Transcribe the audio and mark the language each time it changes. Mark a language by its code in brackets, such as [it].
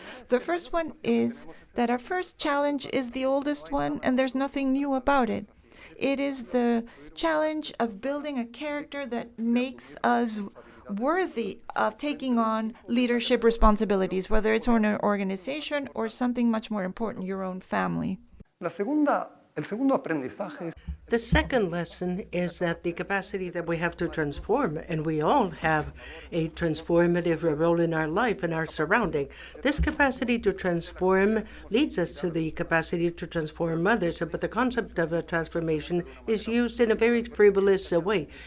[en] The first one is that our first challenge is the oldest one, and there's nothing new about it. It is the challenge of building a character that makes us worthy of taking on leadership responsibilities, whether it's on an organization or something much more important, your own family. [es] El segundo aprendizaje. [en] The second lesson is that the capacity that we have to transform, and we all have a transformative role in our life and our surrounding. This capacity to transform leads us to the capacity to transform others, but the concept of a transformation is used in a very frivolous way.